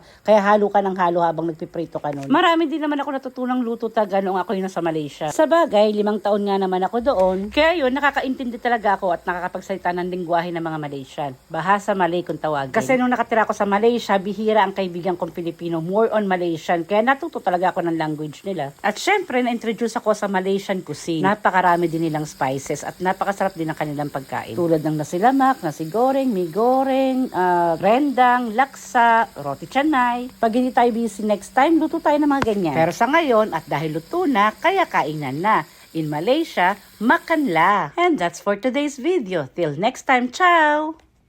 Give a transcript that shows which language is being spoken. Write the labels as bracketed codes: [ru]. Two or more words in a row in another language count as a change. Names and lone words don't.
[tl] Kaya halo ka ng halo habang nagpiprito ka nun. Marami din naman ako natutunang luto taga noong ako yun sa Malaysia. Sa bagay, 5 taon nga naman ako doon. Kaya yun, nakakaintindi talaga ako at nakakapagsalita ng lingwahe ng mga Malaysian. Bahasa Malay kung tawagin. Kasi nung nakatira ako sa Malaysia, bihira ang kaibigan kong Pilipino, [en] more on Malaysian. [tl] Kaya natuto talaga ako ng language nila. At syempre, na-introduce ako sa Malaysian cuisine. Napakarami din nilang spices at napakasarap din ang kanilang pagkain. Tulad ng nasi lemak, nasi goreng, mie goreng, rendang, laksa, roti canay. Pag hindi tayo busy [en] next time, [tl] luto tayo ng mga ganyan. Pero sa ngayon, at dahil luto na, kaya kainan na. [ms] In Malaysia, makan la. [en] And that's for today's video. Till next time, ciao!